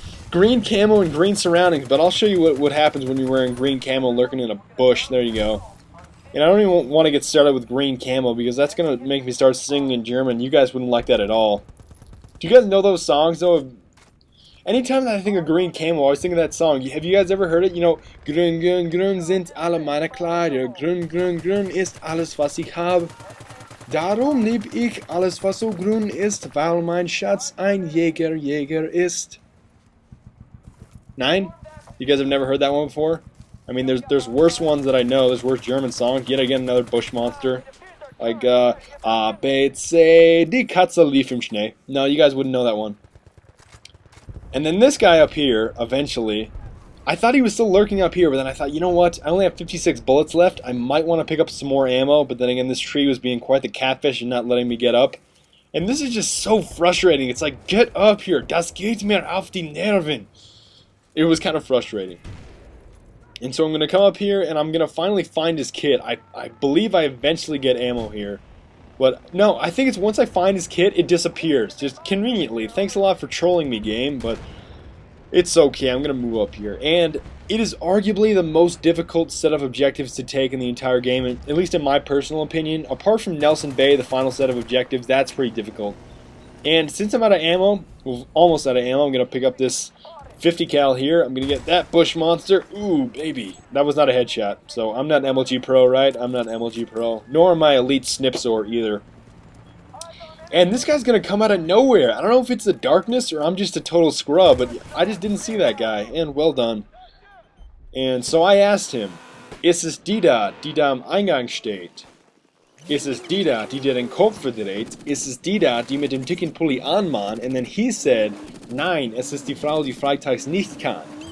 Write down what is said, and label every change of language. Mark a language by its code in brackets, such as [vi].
[en] Green camo and green surroundings, but I'll show you what happens when you're wearing green camo lurking in a bush. There you go. And I don't even want to get started with green camo because that's going to make me start singing in German. You guys wouldn't like that at all. Do you guys know those songs, though? Anytime that I think of green camo, I always think of that song. Have you guys ever heard it? You know, [de] grün, grün, grün sind alle meine Kleider. Grün, grün, grün ist alles, was ich habe. Darum lieb ich alles, was so grün ist, weil mein Schatz ein Jäger ist. Nein? [en] You guys have never heard that one before? I mean, there's worse ones that I know. There's worse German songs. Yet again, another bush monster. Like, [de] A, B, C, die Katze lief im Schnee. [en] No, you guys wouldn't know that one. And then this guy up here, eventually, I thought he was still lurking up here, but then I thought, you know what? I only have 56 bullets left. I might want to pick up some more ammo, but then again, this tree was being quite the catfish and not letting me get up. And this is just so frustrating. It's like, get up here. [de] Das geht mir auf die Nerven. [en] It was kind of frustrating. And so I'm going to come up here, and I'm going to finally find his kit. I believe I eventually get ammo here. But, no, I think it's once I find his kit, it disappears. Just conveniently. Thanks a lot for trolling me, game, but It's okay, I'm going to move up here. And it is arguably the most difficult set of objectives to take in the entire game, at least in my personal opinion. Apart from Nelson Bay, the final set of objectives, that's pretty difficult. And since I'm out of ammo, well, almost out of ammo, I'm going to pick up this 50 cal here. I'm going to get that bush monster. Ooh, baby. That was not a headshot. So I'm not an MLG Pro, right? I'm not an MLG Pro. Nor am I Elite Snipsor either. And this guy's going to come out of nowhere. I don't know if it's the darkness or I'm just a total scrub, but I just didn't see that guy. And well done. And so I asked him, [de] ist es die da, die da am Eingang steht? Ist es die da, die den Kopf verdreht? Ist es die da, die mit dem dicken Pulli anmahnt? [en] And then he said, [de] nein, es ist die Frau, die freitags nicht kann.